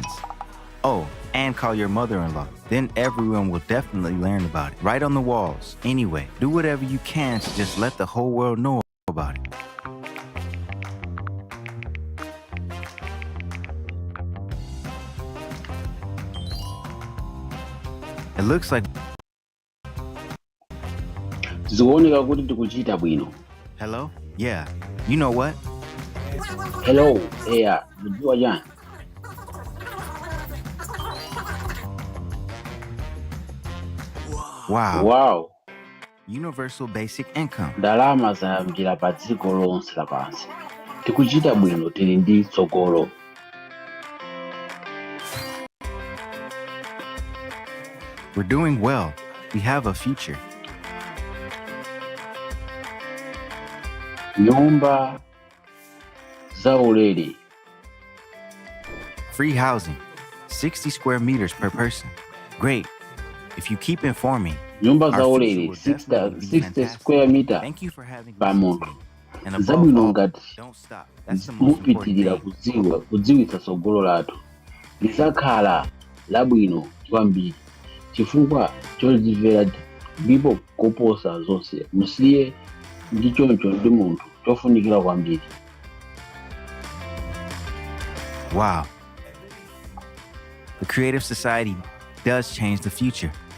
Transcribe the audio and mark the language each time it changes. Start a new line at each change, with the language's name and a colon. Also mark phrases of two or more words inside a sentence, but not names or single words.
English: Oh, and call your mother-in-law. Then everyone will definitely learn about it. Right on the walls. Anyway, do whatever you can to just let the whole world know about it. It looks like...
Nyanja: zikuoneka kuti tikuchita bwino.
English: Hello? Yeah. You know what? Hello, yeah,
Nyanja: mudziwa chani?
English: Wow. Universal basic income.
Nyanja: Ndalama zayambira pa dziko lonse lapansi. Tikuchita bwino, tili ndi tsogolo.
English: We're doing well. We have a future.
Nyanja: Nyumba za ulere.
English: Free housing. 60 square meters per person. Great. If you keep informing,
Nyanja: Nyumba za ulere 60
English: square meter
Nyanja: pa munthu. Zabwino ngati mupitirira kudziwitsa tsogolo lathu. Lidzakhala labwino kwambiri. Chifukwa chodzimvera ndipo koposa zonse. Musiye ndi choncho ndi munthu chofunikira kwambiri.
English: Wow. The creative society does change the future.